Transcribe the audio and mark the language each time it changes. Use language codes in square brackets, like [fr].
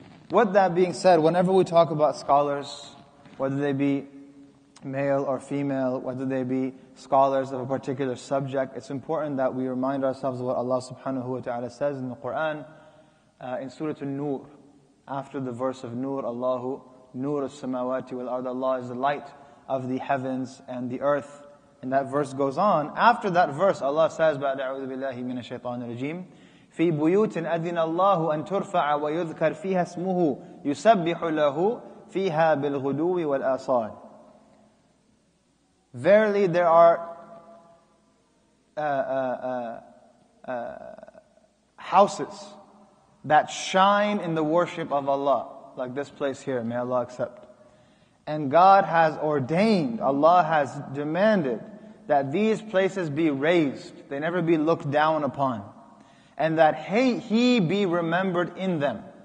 [en] With that being said, whenever we talk about scholars, whether they be male or female, whether they be scholars of a particular subject, it's important that we remind ourselves of what Allah subhanahu wa ta'ala says in the Quran, in Surah An-Nur, after the verse of Nur, [ar] Allahu Nur as-samawati wal-ard, [en] Allah is the light of the heavens and the earth. And that verse goes on. After that verse, Allah says, [ar] بَعْدَ أَعُوذُ بِاللَّهِ مِنَ الشَّيْطَانِ الرَّجِيمِ فِي بُيُوتٍ أَذِنَ اللَّهُ أَن تُرْفَعَ وَيُذْكَرْ فِيهَا اسْمُهُ يُسَبِّحُ لَهُ فِيهَا بِالْغُدُوِّ وَالْآصَالِ. [en] Verily there are houses that shine in the worship of Allah, like this place here, may Allah accept. And God has ordained, Allah has demanded that these places be raised, they never be looked down upon, and that He be remembered in them.